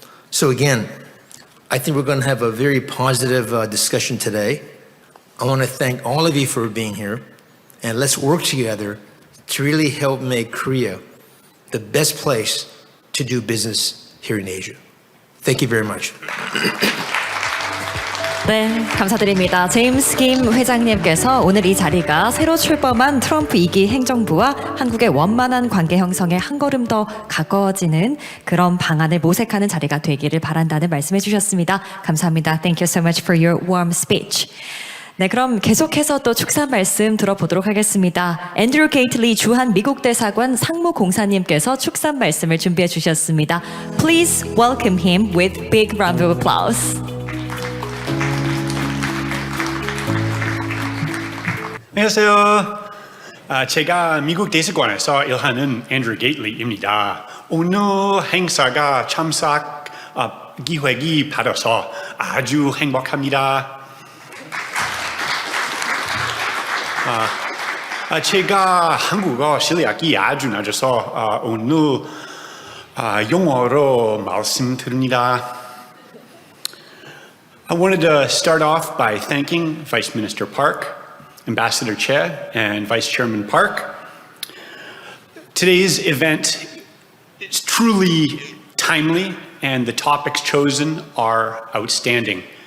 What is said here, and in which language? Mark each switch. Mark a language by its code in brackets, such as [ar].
[en] So again, I think we're going to have a very positive discussion today. I want to thank all of you for being here, and let's work together to really help make Korea the best place to do business here in Asia. Thank you very much. [ko] 네, 감사드립니다. 제임스 김 회장님께서 오늘 이 자리가 새로 출범한 트럼프 2기 행정부와 한국의 원만한 관계 형성에 한 걸음 더 가까워지는 그런 방안을 모색하는 자리가 되기를 바란다는 말씀해 주셨습니다. 감사합니다. [en] Thank you so much for your warm speech. [ko] 네, 그럼 계속해서 또 축사 말씀 들어보도록 하겠습니다. 앤드류 게이틀리 주한 미국 대사관 상무공사님께서 축사 말씀을 준비해 주셨습니다. [en] Please welcome him with big round of applause. [ko] 안녕하세요. 제가 미국 대사관에서 일하는 앤드류 게이틀리입니다. 오늘 행사가 참석 기회를 받아서 아주 행복합니다. 제가 한국어 실력이 아주 낮아서 오늘 영어로 말씀드립니다. [en] I wanted to start off by thanking Vice Minister Park, Ambassador Che, and Vice Chairman Park. Today's event is truly timely, and the topics chosen are outstanding.